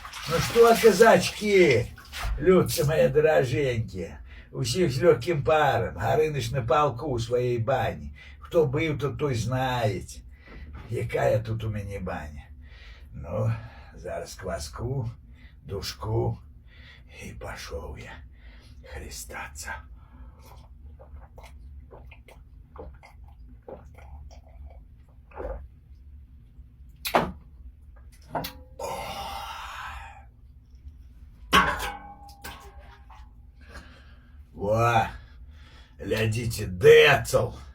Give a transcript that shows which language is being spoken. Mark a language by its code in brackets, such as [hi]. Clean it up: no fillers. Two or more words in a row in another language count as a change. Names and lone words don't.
[ru] Ну что, казачки, людцы мои дороженькие, [uk] усіх з легким паром, [ru] Горыныч на полку у своей бани. Кто был, тот той знает, якая тут у меня баня. Ну, зараз кваску, душку, и пошел я христаться. Во, глядите, децл.